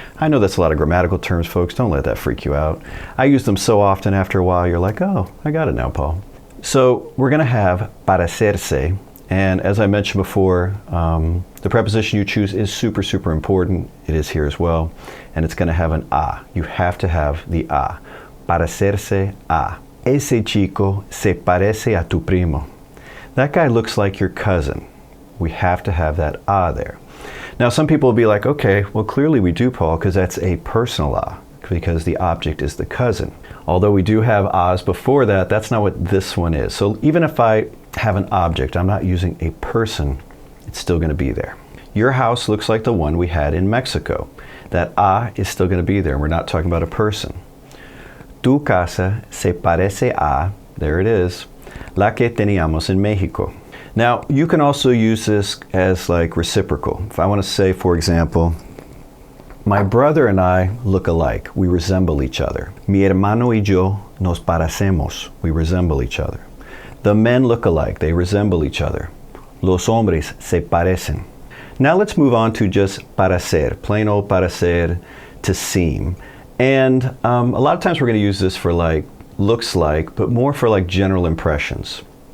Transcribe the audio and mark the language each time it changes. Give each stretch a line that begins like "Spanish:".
English: I know that's a lot of grammatical terms, folks. Don't let that freak you out. I use them so often, after a while you're like, oh, I got it now, Paul. So we're going to have parecerse. And as I mentioned before, the preposition you choose is super, super important. It is here as well. And it's going to have an a. You have to have the a. Parecerse a.
Spanish: Ese chico se parece a tu primo.
English: That guy looks like your cousin. We have to have that a there. Now some people will be like, okay, well clearly we do, Paul, because that's a personal a, because the object is the cousin. Although we do have a's before that, that's not what this one is. So even if I have an object, I'm not using a person, it's still going to be there. Your house looks like the one we had in Mexico. That a is still going to be there. We're not talking about a person.
Spanish: Tu casa se parece a,
English: there it is,
Spanish: la que teníamos en Mexico.
English: Now, you can also use this as like reciprocal. If I want to say, for example, my brother and I look alike. We resemble each other.
Spanish: Mi hermano y yo nos parecemos.
English: We resemble each other. The men look alike. They resemble each other.
Spanish: Los hombres se parecen.
English: Now let's move on to just parecer, plain old parecer, to seem. And a lot of times we're going to use this for like, looks like, but more for like general impressions.